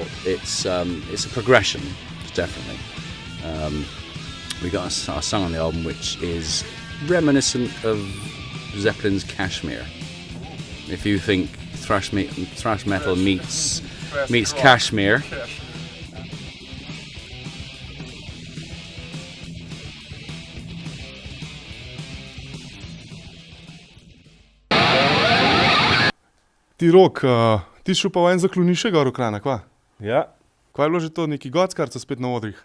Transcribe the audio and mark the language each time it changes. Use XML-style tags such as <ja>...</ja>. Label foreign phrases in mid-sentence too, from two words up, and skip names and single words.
<en>It's a progression, definitely. We got a song on the album which is reminiscent of Zeppelin's Kashmir. If you think thrash metal meets Kashmir.</en> <sl>Ti Rok, ti šel pa ven zaklonišče gor v Krana, kva? Ja, Kaj je bilo že to, neki gockarca spet na odrih?</sl>